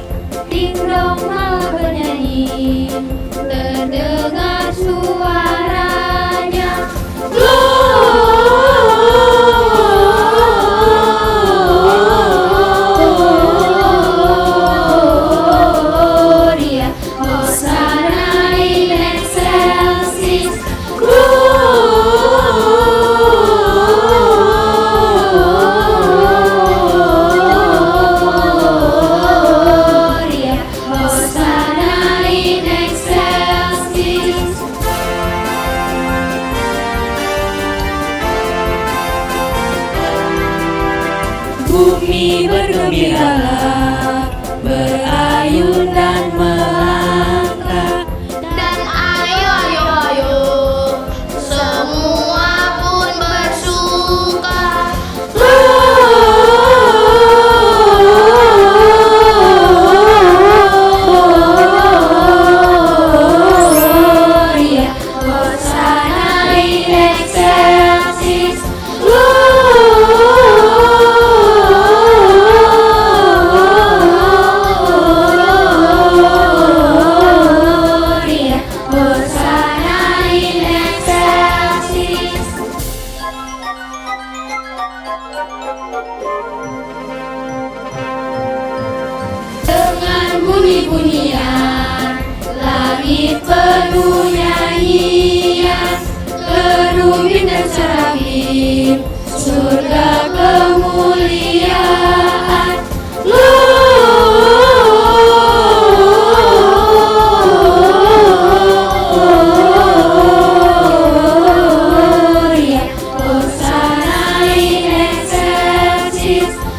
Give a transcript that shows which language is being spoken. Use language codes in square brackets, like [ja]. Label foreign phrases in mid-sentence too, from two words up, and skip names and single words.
[id] Ding dong malam bernyanyi, terdengar suaranya. [la] Gloria, Hosanna in excelsis. Gloria, Hosanna in excelsis. [id] Bumi bergembiralah, berayun dan melangkah. Dan ayo, semua pun bersuka. [la] Gloria, Hosanna in excelsis. Gloria, Hosanna in excelsis. [id] Dengan bunyi-bunyian, langit penuh nyanyian, kerubin dan serafim, surga kemuliaan. [la] Gloria, Hosanna in excelsis.